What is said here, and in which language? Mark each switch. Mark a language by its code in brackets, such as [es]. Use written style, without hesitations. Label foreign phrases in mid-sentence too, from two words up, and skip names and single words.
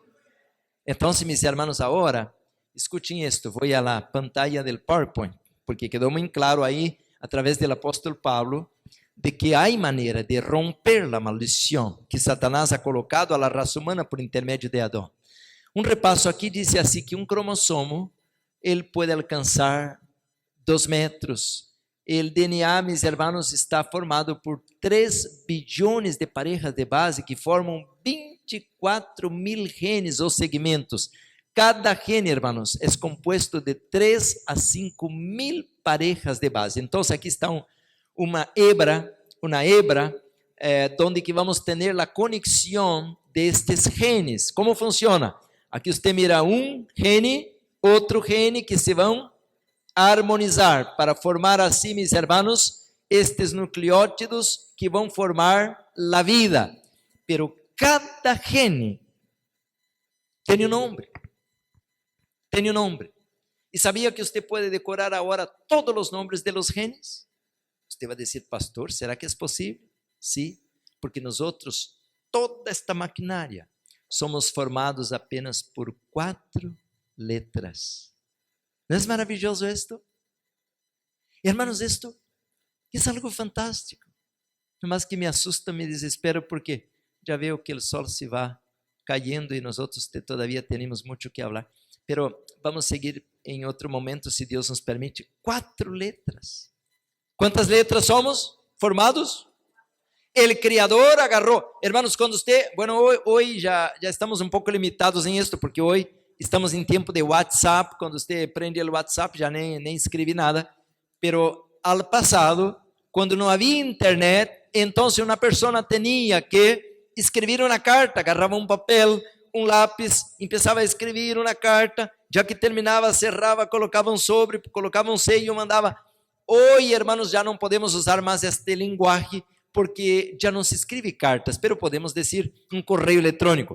[es] Entonces, mis hermanos, ahora, escuchen esto, voy a la pantalla del PowerPoint, porque quedó muy claro ahí, a través del apóstol Pablo, de que hay manera de romper la maldición que Satanás ha colocado a la raza humana por intermedio de Adán. Un repaso aquí dice así que un cromosomo, él puede alcanzar 2 metros. El DNA, mis hermanos, está formado por 3 billones de parejas de base que [pt] formam 24.000 genes ou segmentos. [es] Cada gene, hermanos, es compuesto de 3 a 5.000 parejas de base. [pt] Então, aqui está uma hebra, [es] donde que [pt] vamos ter a conexão destes genes. Como funciona? Aqui você mira um gene, outro gene que se vão harmonizar para formar assim, [es] mis hermanos, [pt] estes nucleótidos que vão formar a vida. Pero cada gene tem um nome. Tem um nome. E sabia que você pode decorar agora todos os nomes [es] de los genes? [pt] Você vai dizer, pastor, será que é possível? Sim, porque nós outros, toda esta maquinária, somos formados apenas por 4 letras. [es] ¿No es maravilloso esto? Hermanos, esto es algo fantástico. [pt] Mas que me assusta, me desespero, porque já veo que o sol se vai cayendo e nós outros todavía temos muito que falar. Pero vamos seguir em outro momento, se Deus nos permite. 4 letras. Quantas letras somos formados? El Criador agarrou. Hermanos, quando você... Bueno, hoje já estamos um pouco limitados em isto, porque hoje estamos em tempo de WhatsApp. Quando você prende o WhatsApp, já nem escrevi nada. [es] Pero al [pt] passado, quando não havia internet, então uma pessoa tinha que escrever uma carta. Agarrava um papel, um lápis, começava a escrever uma carta. Já que terminava, cerrava, colocava um sobre, colocava um sello, mandava. Hoje, hermanos, já não podemos usar mais este linguagem, porque já não se escreve cartas, pero podemos dizer um correio eletrônico.